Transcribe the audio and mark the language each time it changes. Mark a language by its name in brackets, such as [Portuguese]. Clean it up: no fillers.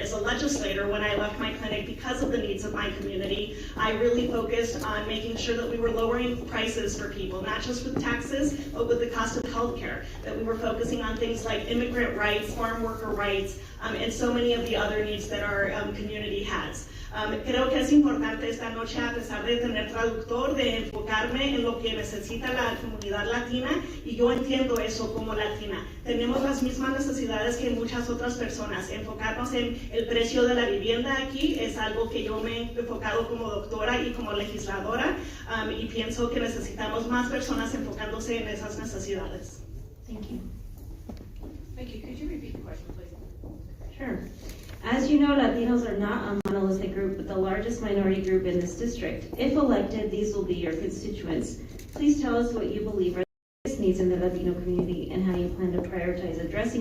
[English] As a legislator, when I left my clinic because of the needs of my community, I really focused on making sure that we were lowering prices for people, not just with taxes, but with the cost of healthcare, that we were focusing on things like immigrant rights, farm worker rights, and so many of the other needs that our community has. [Spanish] Creo que es importante esta noche, a pesar de tener traductor, de enfocarme en lo que necesita la comunidad latina, y yo entiendo eso como latina. Tenemos las mismas necesidades que muchas otras personas. Enfocarnos en el precio de la vivienda aquí es algo que yo me he enfocado como doctora y como legisladora, y pienso que necesitamos más personas enfocándose en esas necesidades. [English] Thank you. Thank you. Could you repeat the question, please? Sure. As you know, Latinos are not a monolithic group, but the largest minority group in this district. If elected, these will be your constituents. Please tell us what you believe are the biggest needs in the Latino community and how you plan to prioritize addressing